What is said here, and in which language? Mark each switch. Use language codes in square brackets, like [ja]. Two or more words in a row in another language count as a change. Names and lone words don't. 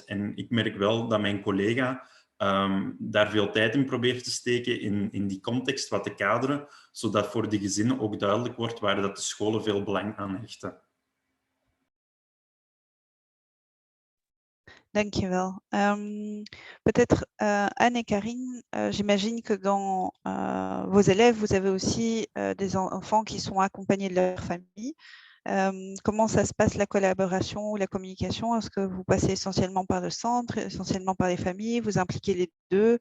[nl] En ik merk wel dat mijn collega daar veel tijd in probeert te steken in die context wat te kaderen, zodat voor de gezinnen ook duidelijk wordt waar dat de scholen veel belang aan hechten. Dankjewel. [fr] Peut-être Anne et Karine, j'imagine que dans vos élèves, vous avez aussi des enfants qui sont accompagnés de leur famille. Comment ça se passe la collaboration ou la communication? Est-ce que vous passez essentiellement par le centre, essentiellement par les familles, vous impliquez les deux?